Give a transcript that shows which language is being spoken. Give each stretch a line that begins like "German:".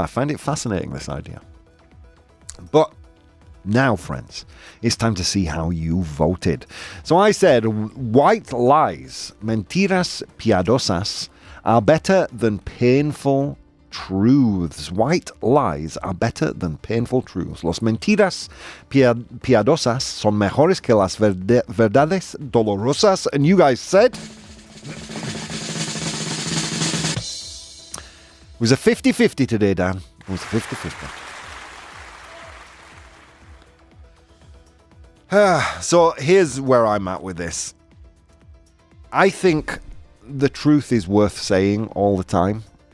English: I find it fascinating, this idea. But now, friends, it's time to see how you voted. So I said white lies,
Spanish: mentiras piadosas,
English: are better than painful truths. White lies are better than painful truths.
Spanish: Los mentiras piadosas son mejores que las verdades dolorosas.
English: And you guys said it was a 50-50 today, Dan. It was a 50-50. So here's where I'm at with this. I think the truth is worth saying all the time.